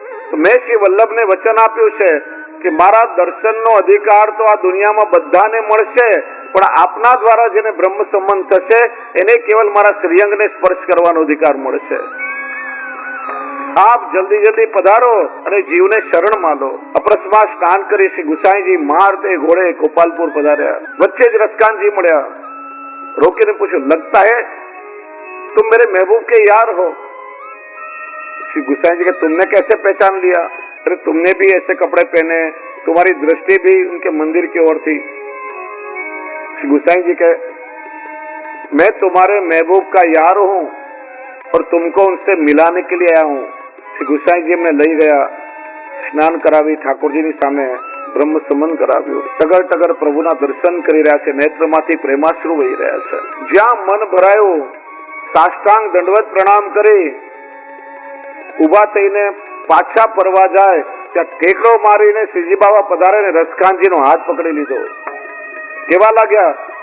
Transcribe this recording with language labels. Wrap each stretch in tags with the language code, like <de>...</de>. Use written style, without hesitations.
<gu>તો મેં શ્રી વલ્લભને વચન આપ્યું છે કે મારા દર્શનનો અધિકાર તો આ દુનિયામાં બધાને મળશે, પણ આપના દ્વારા જેને બ્રહ્મ સંબંધ થશે એને કેવલ મારા શ્રીઅંગને સ્પર્શ કરવાનો અધિકાર મળશે. આપ જલ્દી જલ્દી પધારો અને જીવને શરણમાં લો. અપરસમાં સ્નાન કરી શ્રી ગુસાઈજી મારતે ઘોડે ગોપાલપુર પધાર્યા. વચ્ચે જ રસકાનજી મળ્યા. રોકીને પૂછ્યું,</gu> <hi>લગતા હે तुम मेरे महबूब के यार हो? श्री गुसाई जी के तुमने कैसे पहचान लिया? अरे तुमने भी ऐसे कपड़े पहने, तुम्हारी दृष्टि भी उनके मंदिर की ओर थी. श्री गुसाई जी के मैं तुम्हारे महबूब का यार हूं और तुमको उनसे मिलाने के लिए आया हूं.</hi> <gu>श्री गुसाई जी ने લઈ ગયા, સ્નાન કરાવી, ઠાકોરજીની સામે બ્રહ્મ સંબંધ કરાવ્યું. ટગર ટગર પ્રભુના દર્શન કરી રહ્યા છે. નેત્રમાંથી પ્રેમાશ્રુ વહી રહ્યા છે. જ્યાં મન ભરાયું સાષ્ટાંગ દંડવત પ્રણામ કરી ઉભા થઈને પાછા ફરવા જાય ત્યાં ટેકડો મારીને શ્રીજી બાબા પધારે ને રસકાનજીનો હાથ પકડી લીધો. કેવા લાગ્યા?</gu>